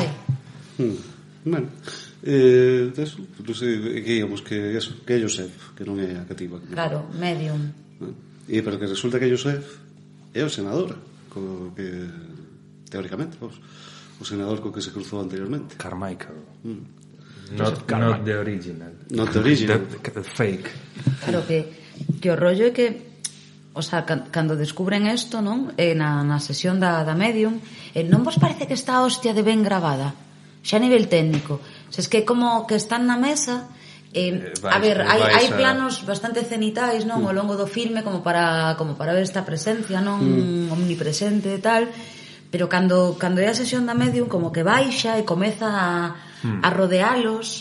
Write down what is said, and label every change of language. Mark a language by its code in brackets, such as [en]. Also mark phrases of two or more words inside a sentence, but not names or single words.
[gl] Bueno, eso, non sei, que íamos que eso, que é Joseph, que non é a cativa. Claro, medium. E pero que resulta que Joseph é o senador, que teóricamente, o senador co que se cruzou anteriormente. [en] Carmichael. Not the original. Not the original. The fake. [gl] Claro, que o rollo é que, [es] o sea, [gl] cando descubren isto, non? Na sesión da medium, non vos parece que está a hostia de ben gravada? Xa a nivel técnico. Se es que como que están na mesa, a ver, hai planos bastante cenitais, non, ao longo do filme como para ver esta presencia, non, omnipresente e tal, pero cando é a sesión da medium como que baixa e comeza a rodealos,